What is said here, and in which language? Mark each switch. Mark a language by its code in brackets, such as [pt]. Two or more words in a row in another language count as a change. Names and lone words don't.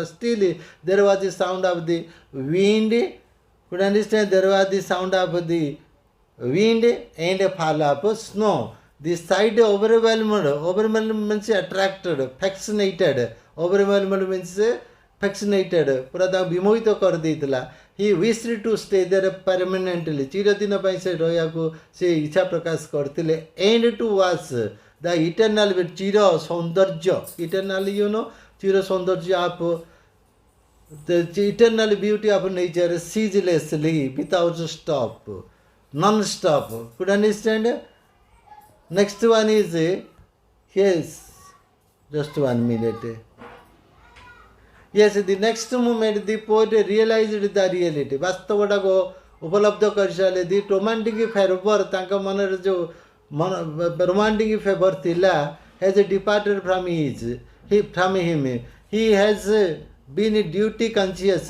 [en] Still, there was the sound of the wind. Could understand? There was the sound of the wind and fall of snow. The sight overwhelmed. Overwhelmed means attracted, fascinated. Overwhelmed means fascinated. [or] ପୁରା ତାଙ୍କୁ ବିମୋହିତ କରିଦେଇଥିଲା. [en] He wished to stay there permanently. [or] ଚିରଦିନ ପାଇଁ ସେ ରହିବାକୁ ସେ ଇଚ୍ଛା ପ୍ରକାଶ କରିଥିଲେ. [en] And to watch the eternal [or] ଚିର ସୌନ୍ଦର୍ଯ୍ୟ. [en] Eternal, you know, [or] ଚିର ସୌନ୍ଦର୍ଯ୍ୟ [en] of the eternal beauty of nature ceaselessly, without stop, non-stop. Could understand? Next one is, yes, just 1 minute. Yes, the next moment the poet realized the reality. [or] ବାସ୍ତବଟାକୁ ଉପଲବ୍ଧ କରିସାରିଲେ. [en] the romantic fever [or] ତାଙ୍କ ମନରେ ଯେଉଁ [en] romantic fever ଥିଲା has departed from him. He has been duty conscious.